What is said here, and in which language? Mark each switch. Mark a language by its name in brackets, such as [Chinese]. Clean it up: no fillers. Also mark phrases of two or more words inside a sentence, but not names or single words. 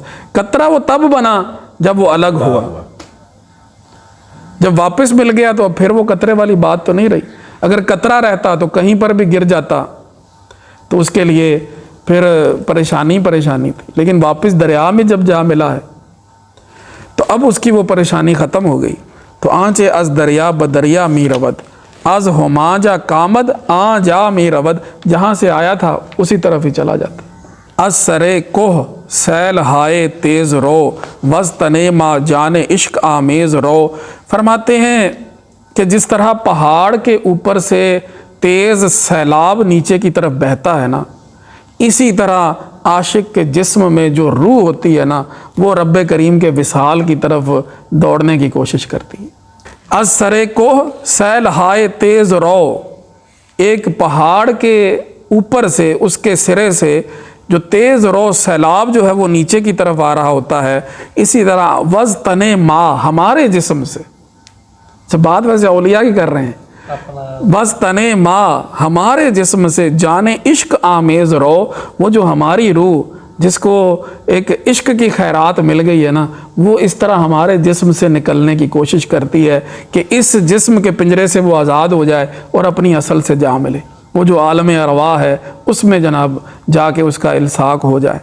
[Urdu] قطرہ وہ تب بنا جب وہ الگ ہوا، جب واپس مل گیا تو اب پھر وہ قطرے والی بات تو نہیں رہی۔ اگر قطرہ رہتا تو کہیں پر بھی گر جاتا تو اس کے لیے پھر پریشانی تھی، لیکن واپس دریا میں جب جا ملا ہے تو اب اس کی وہ پریشانی ختم ہو گئی۔ [Persian] تو آنچے از دریا بدریا می رود، از ہما جا کامد جا می رود، [Urdu] جہاں سے آیا تھا اسی طرف ہی چلا جاتا۔ [Persian] از سرے کوہ سیل ہائے تیز رو، وز تنے ما جان عشق آمیز رو۔ [Urdu] فرماتے ہیں کہ جس طرح پہاڑ کے اوپر سے تیز سیلاب نیچے کی طرف بہتا ہے نا، اسی طرح عاشق کے جسم میں جو روح ہوتی ہے نا وہ رب کریم کے وصال کی طرف دوڑنے کی کوشش کرتی ہے۔ [Persian] از سرے کوہ سیل ہائے تیز رو، [Urdu] ایک پہاڑ کے اوپر سے اس کے سرے سے جو تیز رو سیلاب جو ہے وہ نیچے کی طرف آ رہا ہوتا ہے، اسی طرح [Persian] وز تنے ما، [Urdu] ہمارے جسم سے، بات ویسے اولیاء کی کر رہے ہیں، [Persian] بس تنے ما، [Urdu] ہمارے جسم سے [Persian] جان عشق آمیز رو، [Urdu] وہ جو ہماری روح جس کو ایک عشق کی خیرات مل گئی ہے نا، وہ اس طرح ہمارے جسم سے نکلنے کی کوشش کرتی ہے کہ اس جسم کے پنجرے سے وہ آزاد ہو جائے اور اپنی اصل سے جا ملے، وہ جو عالم ارواح ہے اس میں جناب جا کے اس کا الساق ہو جائے۔